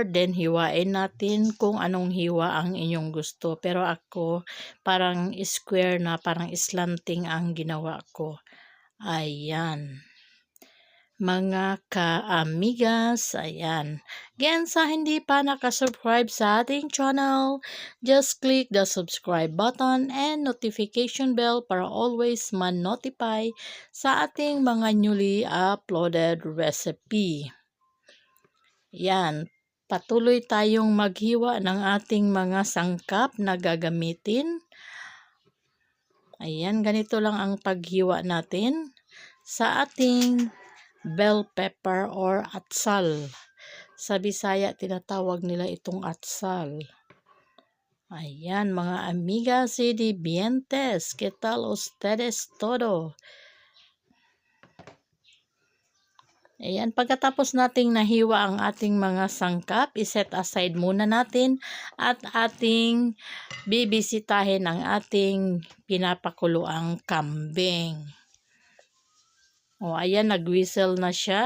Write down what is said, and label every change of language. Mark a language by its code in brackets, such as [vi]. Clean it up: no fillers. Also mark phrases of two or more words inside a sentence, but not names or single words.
[tl] Then, hiwain natin kung anong hiwa ang inyong gusto. Pero ako, parang square na, parang slanting ang ginawa ko. Ayan. Mga ka-amigas, ayan. Again, sa hindi pa nakasubscribe sa ating channel, [en] just click the subscribe button and notification bell [tl] para always man-notify sa ating mga [en] newly uploaded recipe. [tl] Yan, patuloy tayong maghiwa ng ating mga sangkap na gagamitin. Ayan, ganito lang ang paghiwa natin sa ating [en] bell pepper [tl] or atsal. Sa Bisaya, tinatawag nila itong atsal. Ayan, mga [es] amigas y dientes, ¿qué tal ustedes todo? [tl] Ayan, pagkatapos nating nahiwa ang ating mga sangkap, iset aside muna natin at ating bibisitahin ang ating pinapakuluang kambing. O, ayan, nag-whistle na siya.